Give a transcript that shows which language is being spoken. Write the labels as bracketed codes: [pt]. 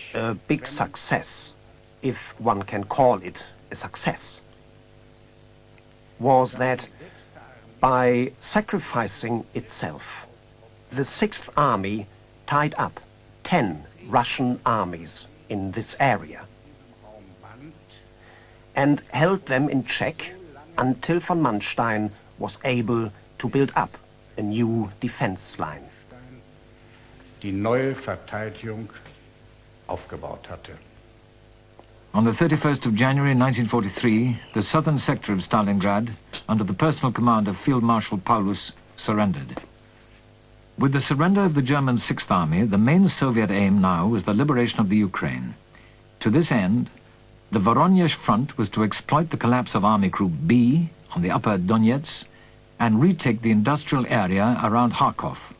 [en] A big success, if one can call it a success, was that by sacrificing itself, the 6th Army tied up 10 Russian armies in this area and held them in check until von Manstein was able to build up a new defense line. [de] Die neue Verteidigung aufgebaut hatte. [en] On the 31st of January 1943, the southern sector of Stalingrad, under the personal command of Field Marshal Paulus, surrendered. With the surrender of the German 6th Army, the main Soviet aim now was the liberation of the Ukraine. To this end, the Voronezh front was to exploit the collapse of Army Group B on the upper Donets and retake the industrial area around Kharkov.